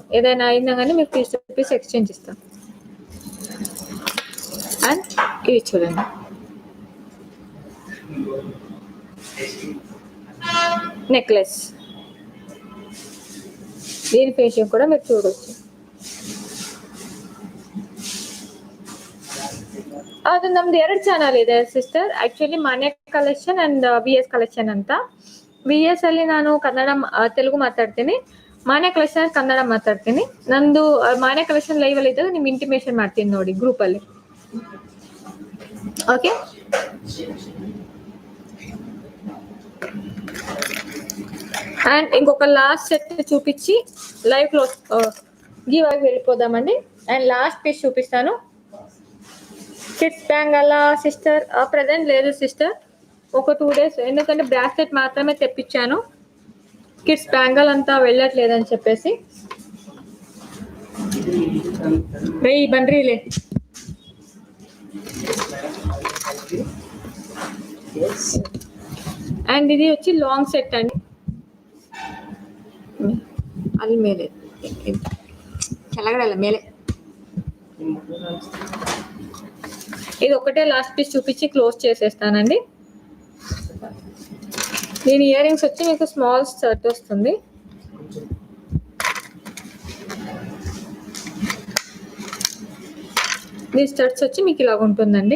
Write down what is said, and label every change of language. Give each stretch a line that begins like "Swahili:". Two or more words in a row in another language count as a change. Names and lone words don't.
Telugu: ఏదైనా అయినా కానీ మీకు
English: piece to piece exchange
Telugu: ఇస్తాను. అండ్ ఇది చూడండి, నెక్లెస్. దీని ఫినిషింగ్ కూడా మీరు చూడవచ్చు.
Kannada: ಅದು ನಮ್ದು 2 ಚಾನಲ್ ಇದೆ ಸಿಸ್ಟರ್. ಆಕ್ಚುಲಿ ಮಾನ್ಯ ಕಲೆಕ್ಷನ್ ಅಂಡ್ VS ಕಲೆಕ್ಷನ್ ಅಂತ. VS ಅಲ್ಲಿ ನಾನು ಕನ್ನಡ ತೆಲುಗು ಮಾತಾಡ್ತೀನಿ, ಮಾನ್ಯ ಕಲೆಕ್ಷನ್ ಕನ್ನಡ ಮಾತಾಡ್ತೀನಿ. ನಂದು ಮಾನ್ಯ ಕಲೆಕ್ಷನ್ ಲೈವ್ ಅಲ್ಲಿ ಇದ್ದಾಗ ನಿಮ್ಗೆ ಇಂಟಿಮೇಷನ್ ಮಾಡ್ತೀನಿ ನೋಡಿ ಗ್ರೂಪ್ ಅಲ್ಲಿ.
Telugu: ఓకే, అండ్ ఇంకొక
English: last set
Telugu: చూపించి
English: live close
Telugu: గివ్ అవి వెళ్ళిపోదామండి. అండ్
English: last piece
Telugu: చూపిస్తాను.
English: kids bangle sister present
Telugu: లేదు సిస్టర్, ఒక 2 days, ఎందుకంటే బ్రాస్లెట్ మాత్రమే తెప్పించాను.
English: kids bangle
Telugu: అంతా వెళ్ళట్లేదని చెప్పేసి. రేయ్ బండ్రీలే. అండ్ ఇది వచ్చి
English: long set
Telugu: అండి,
Kannada: ಅಲ್ಲಿ ಮೇಲೆ ಕೆಳಗಡೆ ಅಲ್ಲ ಮೇಲೆ
Telugu: ఇది ఒకటే
English: last piece
Telugu: చూపించి క్లోజ్ చేసేస్తానండి. దీని
English: ear rings
Telugu: వచ్చి మీకు
English: small set
Telugu: వస్తుంది. దీని స్టడ్స్ వచ్చి మీకు ఇలాగ ఉంటుందండి.